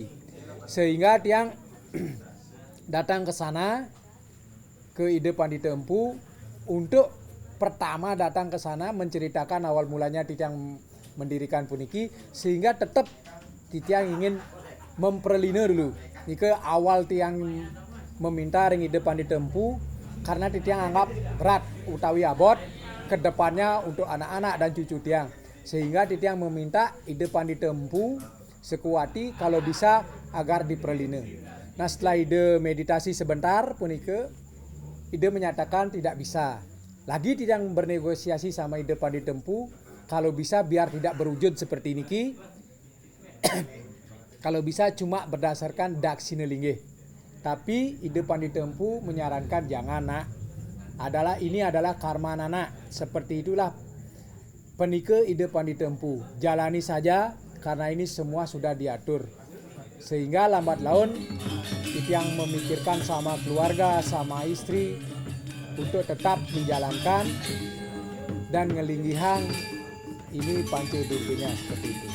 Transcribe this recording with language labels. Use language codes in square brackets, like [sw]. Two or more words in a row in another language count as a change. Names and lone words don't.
[id] Sehingga tiang datang ke sana, ke ide Pandita Empu, untuk pertama datang ke sana menceritakan awal mulanya Titiang mendirikan puniki, sehingga tetap Titiang ingin memperlina dulu. Ini awal tiang meminta ring ide Pandita Empu karena Titiang anggap berat [ban] utawi abot [id] ke depannya untuk anak-anak dan cucu tiang. Sehingga Titiang meminta ide Pandita Empu Sukawati kalau bisa agar diperlina. Nah setelah ide meditasi sebentar punike, ide menyatakan tidak bisa. Lagi tidak bernegosiasi sama ide Pandita Empu, kalau bisa biar tidak berwujud seperti niki. Kalau bisa cuma berdasarkan daksina linggih. Tapi ide Pandita Empu menyarankan jangan nak. Ini adalah karma anak. Seperti itulah penike ide Pandita Empu. Jalani saja karena ini semua sudah diatur. Sehingga lambat laun Titiang memikirkan sama keluarga, sama istri untuk tetap menjalankan dan ngelinggihang ini Pancadurganya seperti itu.